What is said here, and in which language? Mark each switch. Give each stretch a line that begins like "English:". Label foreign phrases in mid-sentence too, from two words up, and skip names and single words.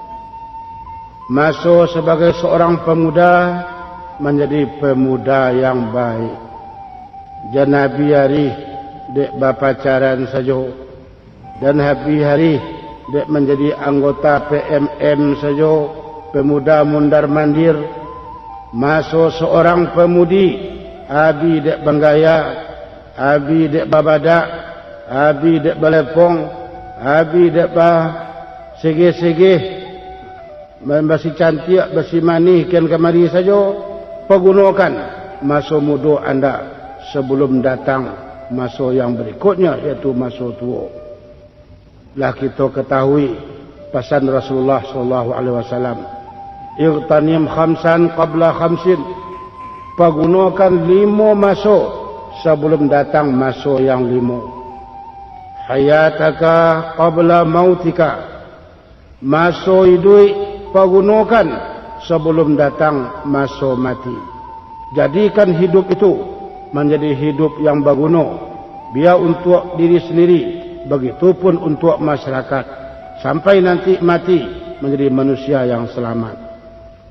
Indonesian: Masa sebagai seorang pemuda menjadi pemuda yang baik. Jangan hari dek berpacaran saja, dan hari dek menjadi anggota PMM saja, pemuda mundar mandir. Masa seorang pemudi,
Minangkabau: abi dek benggaya, abi dek babadak, abi dek balepong, abi dek segeh-segeh, basi cantik, basi manis,
Indonesian: kian kemari saja. Pergunakan masa muda anda sebelum datang masa yang berikutnya, iaitu masa tua. Lah kita ketahui pesan Rasulullah SAW,
Arabic: اغتنم خمسا قبل خمس.
Indonesian: Pergunakan 5 masa sebelum datang masa yang 5.
Arabic: حياتك قبل موتك.
Indonesian: Masa hidup pergunakan sebelum datang masa mati. Jadikan hidup itu menjadi hidup yang berguna, biar untuk diri sendiri, begitupun untuk masyarakat, sampai nanti mati menjadi manusia yang selamat.